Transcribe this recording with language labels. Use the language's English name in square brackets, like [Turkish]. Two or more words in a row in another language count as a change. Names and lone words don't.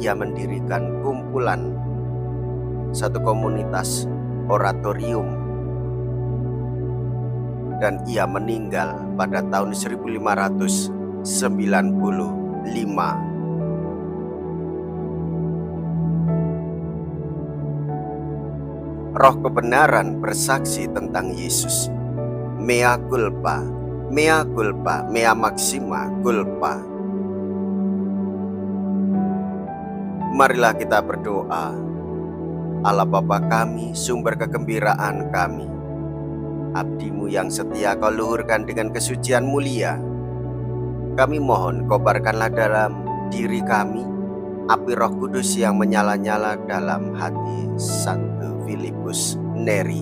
[Indonesian] Ia mendirikan kumpulan, satu komunitas oratorium, dan ia meninggal pada tahun 1595. Roh kebenaran bersaksi tentang Yesus. [Latin] Mea culpa, mea culpa, mea maxima culpa. [Indonesian] Marilah kita berdoa. Allah Bapa kami, sumber kegembiraan kami, abdi-Mu yang setia Kau luhurkan dengan kesucian mulia. Kami mohon kobarkanlah dalam diri kami api Roh Kudus yang menyala-nyala dalam hati Santo Filipus Neri.